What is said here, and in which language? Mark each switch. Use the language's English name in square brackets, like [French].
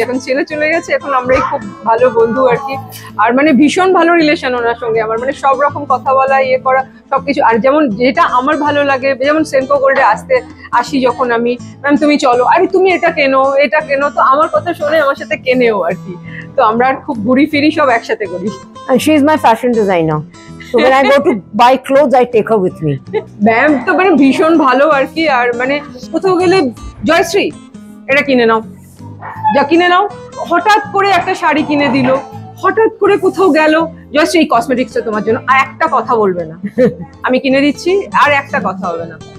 [Bangla] এখন ছেলে চলে গেছে, এখন আমরাই খুব ভালো বন্ধু আর কি। আর মানে ভীষণ ভালো রিলেশন ওনার সঙ্গে আমার, মানে সব রকম কথা বলা, ইয়ে করা সবকিছু। আর যেমন যেটা আমার ভালো লাগে, যেমন সেনকো গোল্ডে আসি যখন আমি, ম্যাম তুমি চলো, আরে তুমি এটা কেনো, এটা কেনো, তো আমার কথা শুনে আমার সাথে কেনেও আর কি। তো আমরা খুব ঘুরি ফিরি সব একসাথে করি। [English] And she is my fashion designer. So when I go to buy clothes, I take her with me. [Bangla] Ma'am তো মানে ভীষণ ভালো আর কি। আর মানে কোথাও গেলে জয়শ্রী এটা কিনে নাও, যা কিনে নাও, হঠাৎ করে একটা শাড়ি কিনে দিল, হঠাৎ করে কোথাও গেল, জয়শ্রী এই কসমেটিক্সটা তোমার জন্য, আর একটা কথা বলবে না, আমি কিনে দিচ্ছি, আর একটা কথা হবে না।